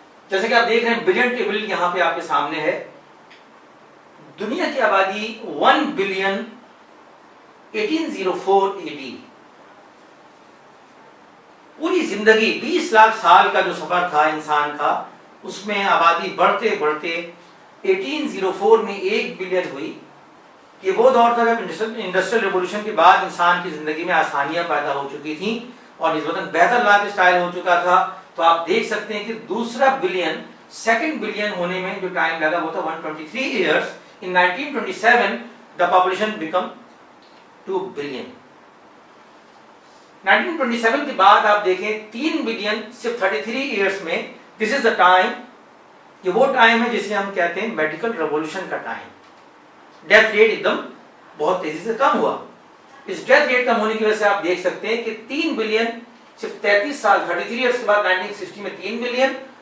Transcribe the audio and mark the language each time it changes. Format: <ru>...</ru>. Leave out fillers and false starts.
<ur>جیسے کہ آپ دیکھ رہے ہیں بلین ٹیبل یہاں پہ آپ کے سامنے ہے. دنیا کی آبادی 1 بلین 1804 AD، پوری زندگی 20 لاکھ سال کا جو سفر تھا انسان کا، اس میں آبادی بڑھتے بڑھتے 1804 میں 1 بلین ہوئی. یہ وہ دور تھا جب انڈسٹریل ریولوشن کے بعد انسان کی زندگی میں آسانیاں پیدا ہو چکی تھیں اور نسبتاً بہتر لائف سٹائل ہو چکا تھا. تو آپ دیکھ سکتے ہیں کہ دوسرا بلین، سیکنڈ بلین ہونے میں جو ٹائم لگا وہ تھا 123 years.</ur> <en>In 1927 the population become 2 billion.</en> <ur>1927 کے بعد آپ دیکھیں 3 بلین صرف 33 ایئرس میں.</ur> <en>This is the time،</en> <ur>یہ وہ ٹائم ہے جسے ہم کہتے ہیں میڈیکل ریولوشن کا ٹائم. ڈیتھ ریٹ ایک دم بہت تیزی سے کم ہوا. اس ڈیتھ ریٹ کم ہونے کی وجہ سے آپ دیکھ سکتے ہیں کہ 3 بلین صرف 33 سال 33 ایئرس کے بعد 1960 میں 3 بلین.</ur>